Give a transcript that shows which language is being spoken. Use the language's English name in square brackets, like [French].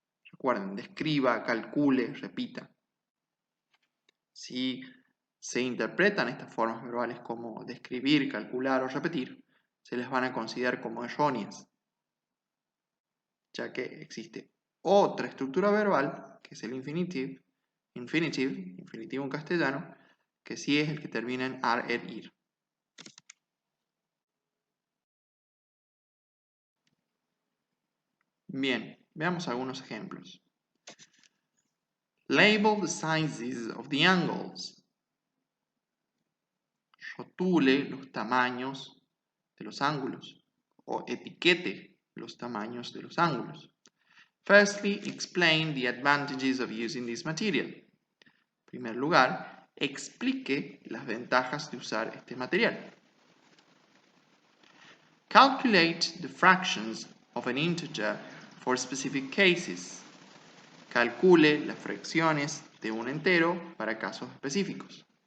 [Spanish] Recuerden, describa, calcule, repita. Si se interpretan estas formas verbales como describir, calcular o repetir, se les van a considerar como erróneas, ya que existe otra estructura verbal, que es el infinitive infinitivo en castellano, que sí es el que termina en ar, er, ir. Bien, veamos algunos ejemplos. [English] Label the sizes of the angles. [Spanish] Rotule los tamaños de los ángulos o etiquete los tamaños de los ángulos. [English] Firstly, explain the advantages of using this material. [Spanish] En primer lugar, explique las ventajas de usar este material. [English] Calculate the fractions of an integer for specific cases. [Spanish] Calcule las fracciones de un entero para casos específicos.